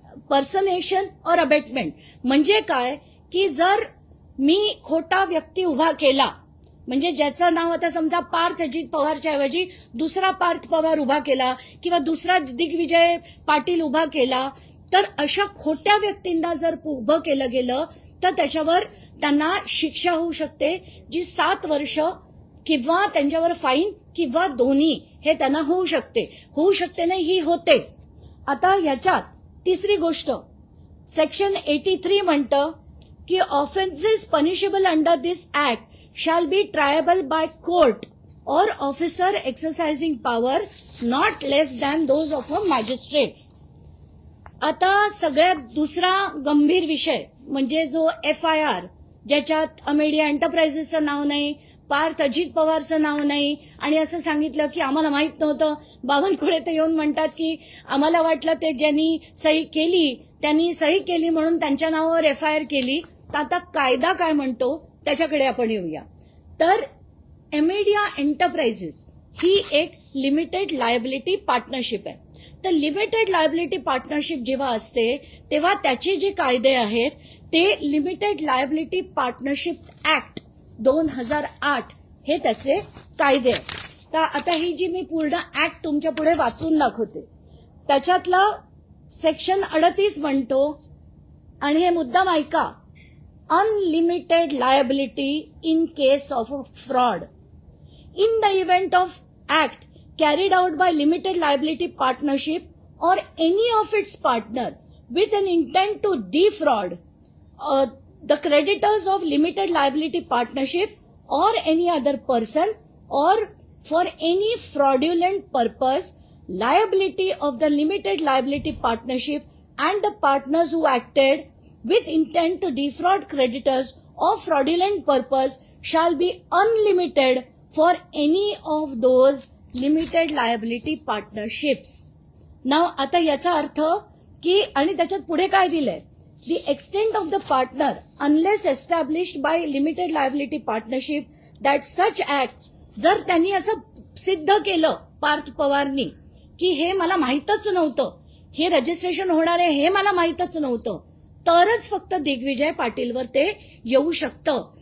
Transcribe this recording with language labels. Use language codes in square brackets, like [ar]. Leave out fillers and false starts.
[mr] पर्सनेशन और अबेटमेंट म्हणजे काय की जर मी खोटा व्यक्ती उभा केला म्हणजे ज्याचं नाव आता समजा पार्थ अजित पवारच्या ऐवजी दुसरा पार्थ पवार उभा केला किंवा दुसरा दिग्विजय पाटील उभा केला तर अशा खोट्या व्यक्तींना जर उभं केलं गेलं तर त्याच्यावर त्यांना शिक्षा होऊ शकते जी 7 वर्ष किंवा त्यांच्यावर फाईन किंवा दोन्ही हे त्यांना होऊ शकते नाही ही होते. [en] आता ह्याच्यात तिसरी गोष्ट सेक्शन 83 म्हणतं की offences punishable under this act shall be triable by court or officer exercising power not less than those of a magistrate. [mr] आता सगळ्यात दुसरा गंभीर विषय म्हणजे जो FIR ज्याच्यात अमेडिया एंटरप्राइजेसचं नाव नाही, पार्थ अजित पवारचं नाव नाही आणि असं सांगितलं की आम्हाला माहित नव्हतं. बावनकुळे ते येऊन म्हणतात की आम्हाला वाटलं ते ज्यांनी सही केली त्यांनी सही केली म्हणून त्यांच्या नावावर FIR केली. तर आता कायदा काय म्हणतो त्याच्याकडे आपण येऊया. तर अमेडिया एंटरप्राइजेस ही एक लिमिटेड लायबिलिटी पार्टनरशिप आहे. तर लिमिटेड लायबिलिटी पार्टनरशिप जेव्हा असते तेव्हा त्याचे जे कायदे आहेत ते लिमिटेड लायबिलिटी पार्टनरशिप ऍक्ट 2008 हे त्याचे कायदे आहेत. तर आता ही जी मी पूर्ण ऍक्ट तुमच्या पुढे वाचून दाखवते त्याच्यातला सेक्शन 38 म्हणतो आणि हे मुद्दाम ऐका. [en] Unlimited liability in case of a fraud. In the event of act carried out by limited liability partnership or any of its partner with an intent to defraud the creditors of limited liability partnership or any other person or for any fraudulent purpose, liability of the limited liability partnership and the partners who acted with intent to defraud creditors of fraudulent purpose shall be unlimited for any of those limited liability partnerships. [mr] Now आता याचा अर्थ की आणि त्याच्यात पुढे काय दिलंय the extent of the partner unless established by limited liability partnership that such act जर त्यांनी असं सिद्ध केलं पार्थ पवारनी की हे मला माहीतच नव्हतं हे रजिस्ट्रेशन होणार आहे हे मला माहीतच नव्हतं तरच फक्त दिग्विजय पाटीलवर ते येऊ शकतं.